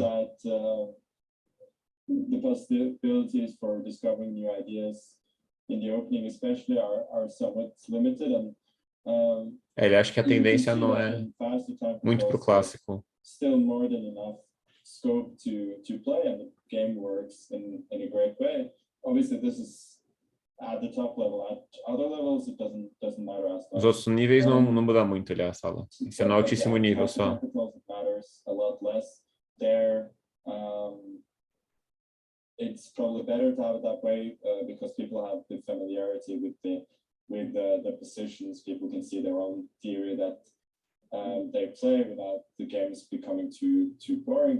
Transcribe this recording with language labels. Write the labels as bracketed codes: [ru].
[en] That the possibilities for discovering new ideas in the opening, especially, are somewhat limited. And [pt] ele acha que a tendência não é muito para o clássico. [en] Still more than enough scope to play, and the game works in a great way. Obviously, this is at the top level. At other levels, it doesn't matter as much. [pt] Os outros níveis não muda muito, aliás, fala. Isso é no altíssimo nível só. [en] It matters a lot less there. It's probably better to have it that way because people have the familiarity with the positions. People can see their own theory that they play without the games becoming too boring.